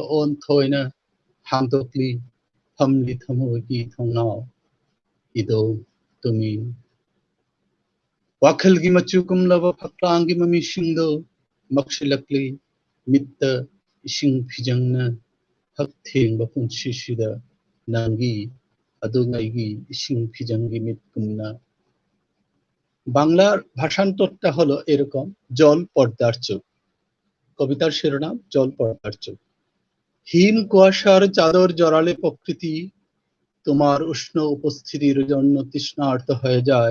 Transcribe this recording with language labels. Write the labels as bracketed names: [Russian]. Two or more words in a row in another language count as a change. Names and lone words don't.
[Manipuri] on thoina hamdokli phamli thamogi thongnao ido tumin wakhalgi machukum laba phaklangi mami shingdo makshilakli mitta ising phijangna haktheng bapun shishida nangi adungaigi ising phijangi mitkumna [Bangla] বাংলার ভাষান্তরটা হলো এরকম, জল পর্দার চোখ। কবিতার শিরোনাম জল পর্দার চোখ। হিম কুয়াশার চাদর জড়ালে প্রকৃতি তোমার উষ্ণ উপস্থিতির জন্য তৃষ্ণার্ত হয়ে যায়।